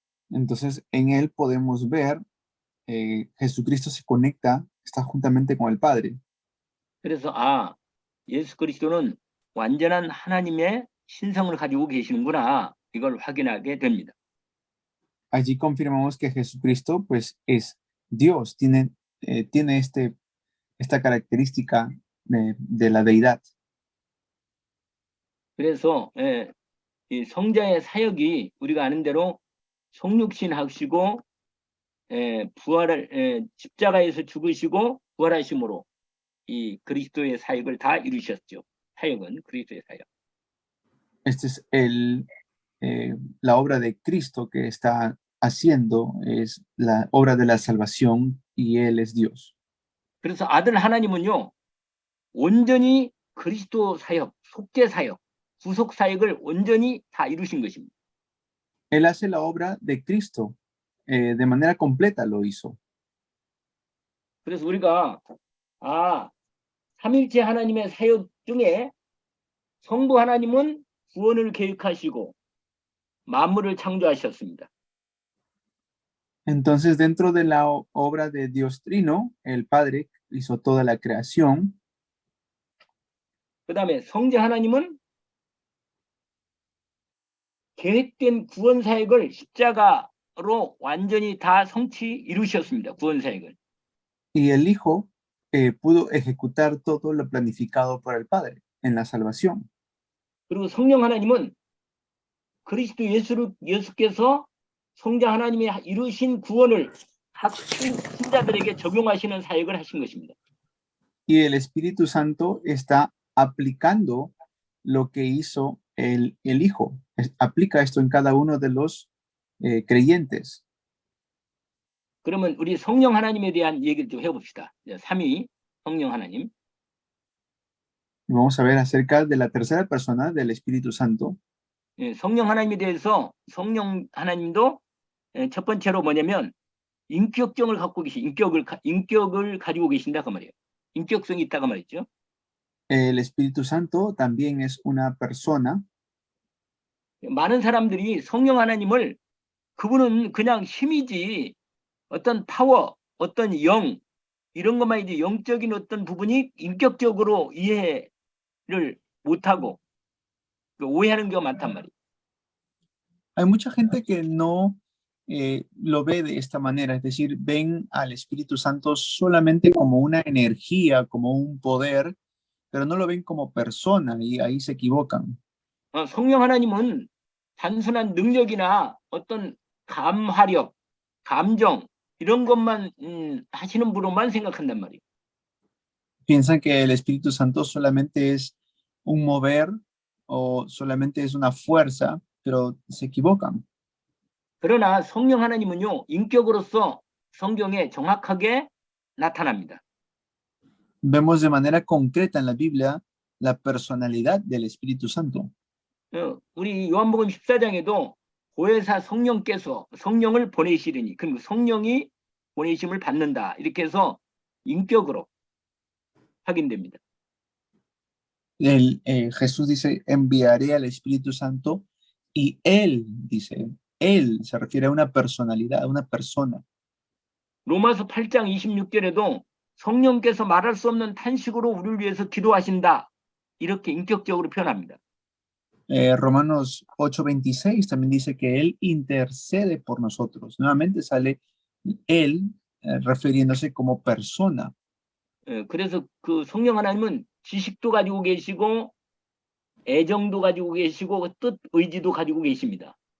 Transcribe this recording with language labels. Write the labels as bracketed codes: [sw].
[es] Entonces en él podemos ver Jesucristo se conecta, está juntamente con el Padre. [ko] 그래서 예수 그리스도는 완전한 하나님의 신성을 가지고 계시는구나. 이걸 확인하게 됩니다. [es] Allí confirmamos que Jesucristo pues es Dios, tiene esta característica de la deidad. [ko] 그래서 이 성자의 사역이 우리가 아는 대로 성육신 하시고 부활을 십자가에서 죽으시고 부활하심으로 이 그리스도의 사역을 다 이루셨죠. 사역은 그리스도의 사역. [es] Esta es la obra de Cristo que está haciendo, es la obra de la salvación y Él es Dios. [ko] 그래서 아들 하나님은요, 온전히 그리스도 사역, 속죄 사역, 구속 사역을 온전히 다 이루신 것입니다. [es] Él hace la obra de Cristo, de manera completa lo hizo. [ko] 그래서 우리가 삼일체 하나님의 사역 중에 성부 하나님은 구원을 계획하시고 만물을 창조하셨습니다. [es] Entonces, dentro de la obra de Dios Trino, el Padre hizo toda la creación. [ko] 그 다음에 성자 하나님은 계획된 구원 사역을 십자가로 완전히 다 이루셨습니다. 구원 사역을. [es] Y el Hijo pudo ejecutar todo lo planificado por el Padre en la salvación. [ko] 그리고 성령 하나님은 그리스도 예수께서 성자 하나님이 이루신 구원을 신자들에게 적용하시는 사역을 하신 것입니다. [es] Y el Espíritu Santo está aplicando lo que hizo el Hijo. Aplica esto en cada uno de los creyentes. [ko] 그러면 우리 성령 하나님에 대한 얘기를 좀 해봅시다. 삼위 성령 하나님. [es] Y vamos a ver acerca de la tercera persona del Espíritu Santo. [ko] 예, 성령 하나님에 대해서 성령 하나님도 첫 번째로 뭐냐면 인격성을 갖고 인격을 가지고 계신다 그 말이에요. 인격성이 있다가 말이죠. [es] El Espíritu Santo también es una persona. [ko] 많은 사람들이 성령 하나님을 그분은 그냥 힘이지 어떤 파워, 어떤 영 이런 것만 이제 영적인 어떤 부분이 인격적으로 이해를 못하고 오해하는 경우가 많단 말이에요. [es] Hay mucha gente que no lo ve de esta manera, es decir, ven al Espíritu Santo solamente como una energía, como un poder, pero no lo ven como persona y ahí se equivocan. [ko] 성령 하나님은 단순한 능력이나 어떤 감화력, 감정 이런 것만 하시는 분으로만 생각한단 말이에요. [es] Piensan que el Espíritu Santo solamente es un mover o solamente es una fuerza, pero se equivocan. [ko] 그러나 성령 하나님은요, 인격으로서 성경에 정확하게 나타납니다. [es] Vemos de manera concreta en la Biblia la personalidad del Espíritu Santo. [ko] 우리 요한복음 14장에도 보혜사 성령께서 성령을 보내시리니, 그럼 성령이 보내심을 받는다. 이렇게 해서 인격으로 확인됩니다. [es] Jesús dice, enviaré al Espíritu Santo y Él, dice, Él se refiere a una personalidad, a una persona. [ko] 로마서 8장 26절에도 성령께서 말할 수 없는 탄식으로 우리를 위해서 기도하신다. 이렇게 인격적으로 표현합니다. [es] Romanos 8:26 también dice que Él intercede por nosotros. Nuevamente sale Él refiriéndose como persona. [ko] 그래서 그 성령 하나님은 지식도 가지고 계시고 애정도 가지고 계시고 뜻, 의지도 가지고 계십니다.